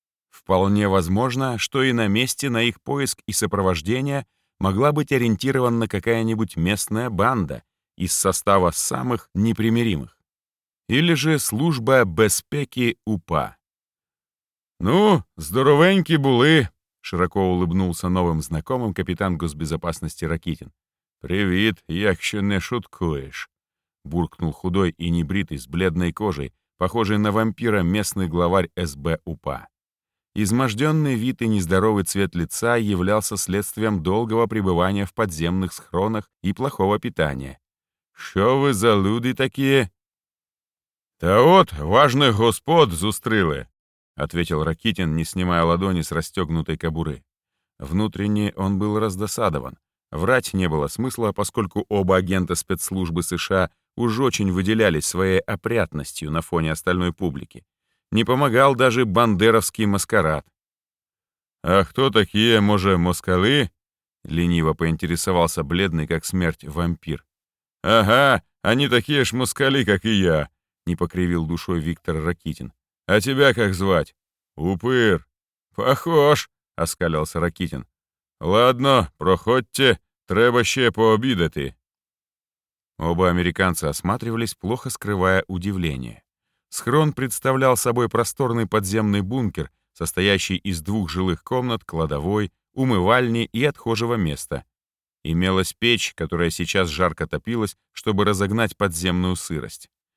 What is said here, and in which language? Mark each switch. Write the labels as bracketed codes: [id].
[ru] Вполне возможно, что и на месте на их поиск и сопровождение могла быть ориентирована какая-нибудь местная банда из состава самых непримиримых. Или же служба безпеки УПА. [uk] «Ну, здоровеньки були!» [ru] Широко улыбнулся новым знакомым капитан госбезопасности Ракитин. «Привет, [uk] якщо не шуткуешь!» [ru] — буркнул худой и небритый, с бледной кожей, похожий на вампира местный главарь СБ УПА. Изможденный вид и нездоровый цвет лица являлся следствием долгого пребывания в подземных схронах и плохого питания. [uk] «Що [ru] вы за люди такие?» «Та вот, важных господ [uk] зустрили!» [ru] — ответил Ракитин, не снимая ладони с расстегнутой кобуры. Внутренне он был раздосадован. Врать не было смысла, поскольку оба агента спецслужбы США уж очень выделялись своей опрятностью на фоне остальной публики. Не помогал даже бандеровский маскарад. «А кто такие, [uk] може, москалы?» [ru] — лениво поинтересовался бледный, как смерть, вампир. «Ага, они такие ж москали, как и я», — не покривил душой Виктор Ракитин. «А тебя как звать?» «Упыр». «Похож», — оскалился Ракитин. «Ладно, [uk] проходьте, треба ще пообидати». [ru] Оба американца осматривались, плохо скрывая удивление. Схрон представлял собой просторный подземный бункер, состоящий из двух жилых комнат, кладовой, умывальни и отхожего места. Имелась печь, которая сейчас жарко топилась, чтобы разогнать подземную сырость.